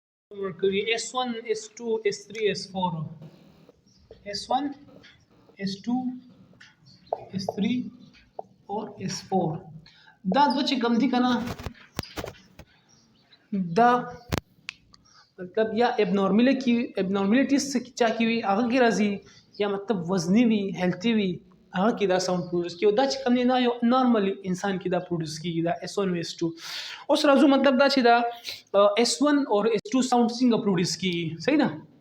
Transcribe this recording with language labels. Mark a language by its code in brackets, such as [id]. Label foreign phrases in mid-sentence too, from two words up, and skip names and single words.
[en] Mercury S1, S2, S3, S4. S1, S2, S3 or S4. [ps] دا دوه چې کوم دي کنه دا مطلب یا ابنورمالیټیز چا کی وي هغه کې راځي یا مطلب وزنی وي هیلثي وي هغه کې دا [en] sound produce [ps] کیږي دا چې کوم نه یو نارملی انسان کې دا پروډوس کیږي دا S1 او S2 اوس راځو مطلب دا چې دا S1 او S2 ساوند څنګه پروډوس کیږي صحیح ده